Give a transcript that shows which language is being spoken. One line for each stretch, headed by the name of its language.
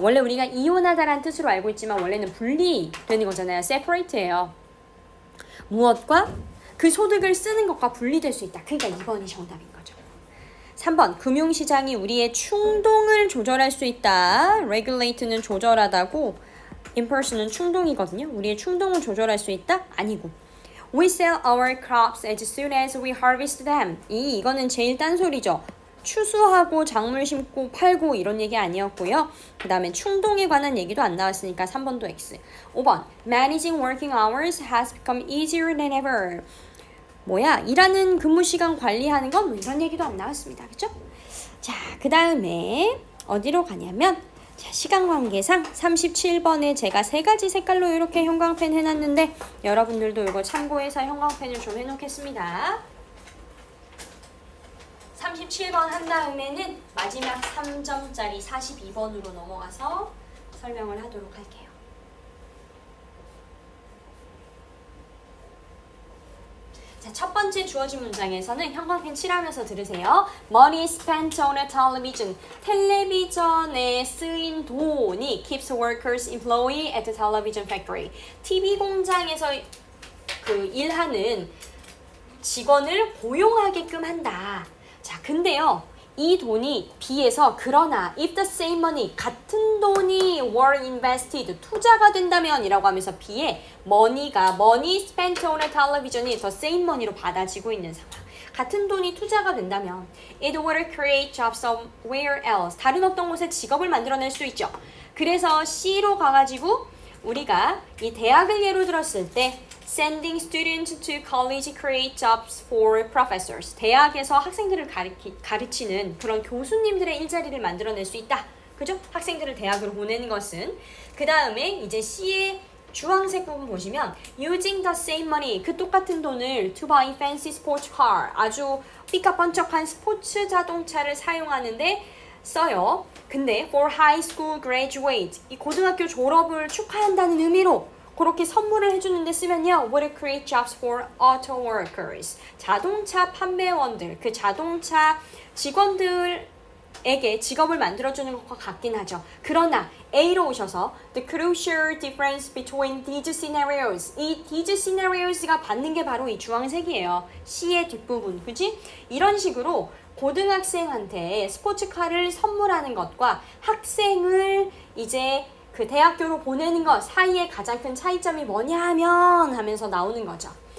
Korean: 원래 우리가 이혼하다라는 뜻으로 알고 있지만 원래는 분리되는 거잖아요. separate예요. 무엇과? 그 소득을 쓰는 것과 분리될 수 있다. 그러니까 2번이 정답인 거죠. 3번 금융시장이 우리의 충동을 조절할 수 있다. regulate는 조절하다고, impulse는 충동이거든요. 우리의 충동을 조절할 수 있다? 아니고
English: We sell our crops as soon as we harvest them.
Korean: 이거는 제일 딴소리죠. 추수하고 작물 심고 팔고 이런 얘기 아니었고요. 그 다음에 충동에 관한 얘기도 안 나왔으니까 3번도 X. 5번
English: Managing working hours has become easier than ever.
Korean: 뭐야? 일하는 근무 시간 관리하는 건 뭐 이런 얘기도 안 나왔습니다. 그쵸? 자, 그 다음에 어디로 가냐면 자, 시간 관계상 37번에 제가 3가지 색깔로 이렇게 형광펜 해놨는데 여러분들도 이거 참고해서 형광펜을 좀 해놓겠습니다. 37번 한 다음에는 마지막 3점짜리 42번으로 넘어가서 설명을 하도록 할게요. 자, 첫 번째 주어진 문장에서는 형광펜 칠하면서 들으세요.
English: Money spent on a television.
Korean: 텔레비전에 쓰인 돈이
English: keeps workers employed at the television factory.
Korean: TV 공장에서 그 일하는 직원을 고용하게끔 한다. 자, 근데요. 이 돈이 B에서 그러나
English: if the same money,
Korean: 같은 돈이
English: were invested,
Korean: 투자가 된다면 이라고 하면서 B에
English: money spent on a television
Korean: 이
English: the same money
Korean: 로 받아지고 있는 상황. 같은 돈이 투자가 된다면
English: it would create jobs somewhere else.
Korean: 다른 어떤 곳에 직업을 만들어낼 수 있죠. 그래서 C로 가가지고 우리가 이 대학을 예로 들었을 때
English: sending students to college create jobs for professors.
Korean: 대학에서 학생들을 가르치는 그런 교수님들의 일자리를 만들어낼 수 있다. 그죠? 학생들을 대학으로 보내는 것은. 그 다음에 이제 C의 주황색 부분 보시면
English: using the same money,
Korean: 그 똑같은 돈을
English: to buy fancy sports car,
Korean: 아주 삐까뻔쩍한 스포츠 자동차를 사용하는데 써요.
English: 근데 for high school graduate,
Korean: 이 고등학교 졸업을 축하한다는 의미로 그렇게 선물을 해주는데 쓰면요,
English: would create jobs for auto workers.
Korean: 자동차 판매원들, 그 자동차 직원들에게 직업을 만들어주는 것과 같긴 하죠. 그러나 A로 오셔서
English: the crucial difference between these scenarios.
Korean: 이
English: these scenarios
Korean: 가 받는 게 바로 이 주황색이에요. C의 뒷부분, 그지? 이런 식으로 고등학생한테 스포츠카를 선물하는 것과 학생을 이제 그 대학교로 보내는 것 사이에 가장 큰 차이점이 뭐냐면 하면서 나오는 거죠.